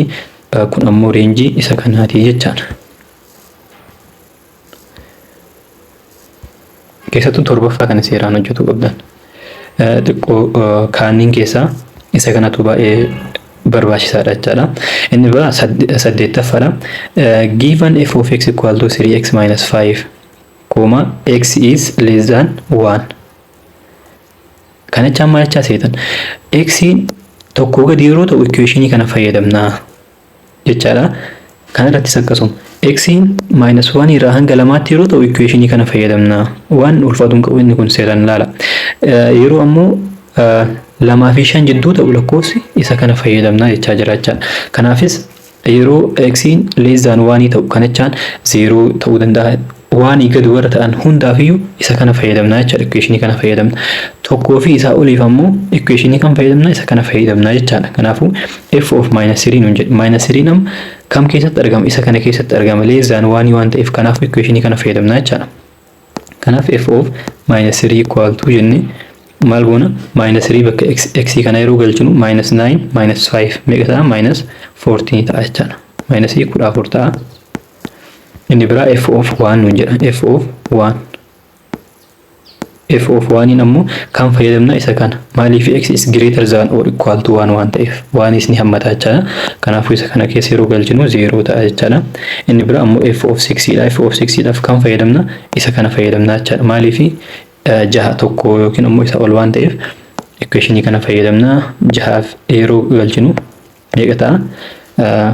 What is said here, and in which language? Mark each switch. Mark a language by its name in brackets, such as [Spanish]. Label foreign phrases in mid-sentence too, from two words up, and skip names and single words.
[Oromo] Kun ammoo reenjii isa kanaati jechaadha. Keessattuu torbaffaa kana seeraan hojjetu qabdan. Xiqqoo kaaniin keessaa isa kanatu baay'ee barbaachisaadha jechaadha. Inni biraa 8ffaadha. [English] Given f of x equal to 3x minus 5 comma x is less than 1. [Oromo] Kana jechaan maal jechaa seetan? X tokkoo gadi yeroo ta'u equationii kana fayyadamna jechaadha. Kana irrattis akkasuma X'n minus 1 irraa hanga lamaatti yeroo ta'u equationii kana fayyadamna. Waan ulfaatuun qabu inni kun seeraan ilaala. Yeroo ammoo lamaa fi shan jidduu ta'u lakkoofsi isa kana fayyadamna jechaa jira jechaadha. Kanaafis yeroo X'n [English] less than 1 [Oromo] ta'u kanachaan 0 ta'uu danda'a. Waan gadi warra ta'an hundaafiyyuu isa kana fayyadamna jechaadha. Equationii kana fayyadamna. Tokkoo fi isaa oliif ammoo equationii kan fayyadamna isa kana fayyadamna jechaadha. Kanaafuu [English] f of minus 3 [Oromo] nuun jedhe. Minus 3 nam kam keessatti argama? Isa kana keessatti argama. [English] Less than 1 [Oromo] waan ta'eef kanaaf equationii kana fayyadamna jechaadha. Kanaaf [English] f of minus 3 equal to [Oromo] jenne maal goona? Minus 3 bakka x kana yeroo galchinu minus 9 minus 5 meeqa ta'a? Minus 14 ta'a jechaadha. Minus 14 ta'a. Inni biraa [English] f of 1 [Oromo] nuun jedha. [English] F of 1. F of 1 [Oromo] ammoo kan fayyadamna isa kana. [English] Maaliif x is greater than or equal to 1 [Oromo] waan ta'eef 1 is ni hammata jechaadha. Kanaafuu isa kana keessa yeroo galchinu 0 ta'a jechaadha. Inni biraa ammoo [English] f of 6 [Oromo] dha. [English] F of 6 [Oromo] dhaaf kan fayyadamna isa kana fayyadamna jechaadha. Maaliif jaha tokko yookiin ammoo isa ol waan ta'eef equationii kana fayyadamna. Jahaaf yeroo galchinu meeqa ta'a?